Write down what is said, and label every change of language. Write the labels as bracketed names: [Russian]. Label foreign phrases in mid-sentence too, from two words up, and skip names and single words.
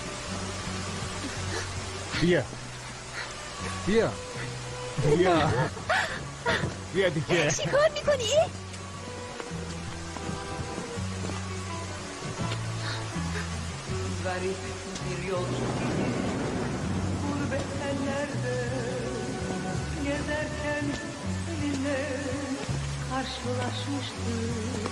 [Persian] بیا بیا بیا. بیا دیگه. چی کار میکنی؟ [Turkish] Garip bir yolcu gurbet ellerde gezerken seninle karşılaşmıştık.